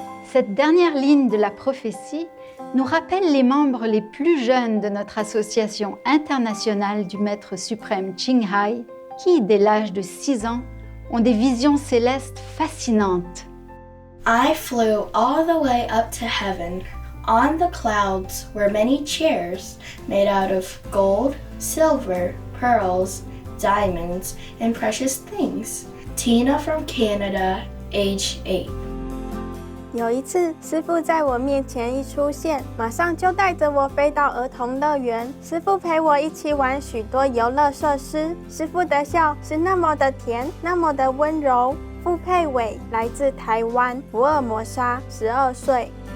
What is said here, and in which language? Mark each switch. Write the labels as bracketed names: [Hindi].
[French] Cette dernière ligne de la prophétie nous rappelle les membres les plus jeunes de notre association internationale du Maître suprême Ching Hai, qui, dès l'âge de 6 ans, ont des visions célestes fascinantes. [English] I flew all the way up to heaven. On the clouds were many chairs made out of gold, silver, pearls, diamonds, and precious things. Tina from Canada, age 8. [Chinese] 有一次，师父在我面前一出现，马上就带着我飞到儿童乐园。师父陪我一起玩许多游乐设施。师父的笑是那么的甜，那么的温柔。傅佩伟来自台湾，福尔摩沙，12岁。